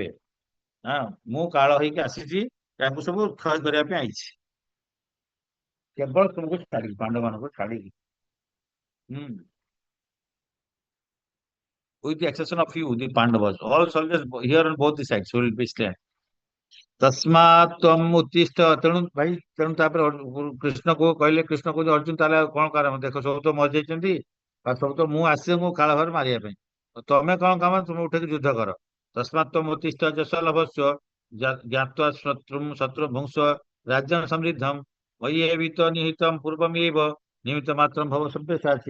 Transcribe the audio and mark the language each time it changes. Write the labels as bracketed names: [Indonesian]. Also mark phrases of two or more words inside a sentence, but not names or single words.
[Odia] ମୁଁ କାଳ ହେଇକି ଆସିଛି ତାଙ୍କୁ ସବୁ କ୍ଷୟ କରିବା ପାଇଁ ଆଇଛି କେବଳ ତୁମକୁ ଛାଡିକି ପାଣ୍ଡବ ମାନଙ୍କୁ ଛାଡିକି। [English] With the exception of few, the Pandavas, all soldiers here on both the sides will be slain. [Sanskrit] तस्मात् त्वम् उत्तिष्ठ [Odia] ତେଣୁ ଭାଇ ତେଣୁ ତାପରେ କୃଷ୍ଣ କୁ କହିଲେ କୃଷ୍ଣ କହୁଛନ୍ତି ଅର୍ଜୁନ ତାହେଲେ ଆଉ କଣ କାରଣ ଦେଖ ସବୁ ତ ମରିଯାଇଛନ୍ତି ଆଉ ସବୁ ତ ମୁଁ ଆସିଛି ମୁଁ କାଳ ଭାବରେ ମାରିବା ପାଇଁ ତମେ କଣ କାମ ତୁମେ ଉଠେଇକି ଯୁଦ୍ଧ କର। [Sanskrit] ତସ୍ମାତ୍ ତ୍ୱମ୍ ଉତ୍ତିଷ୍ଠ ଯଶ ଲଭସ୍ୟ ଜ୍ଞାତ୍ୱା ଶତ୍ରୁ ଭୁଂସ ରାଜ୍ୟଂ ସମୃଦ୍ଧଂ ମୟ୍ୟେବିତ ନିହିତଂ ପୂର୍ବମେବ ନିମିତ୍ତ ମାତ୍ରଂ ଭବ ସବ୍ୟସାଚୀ।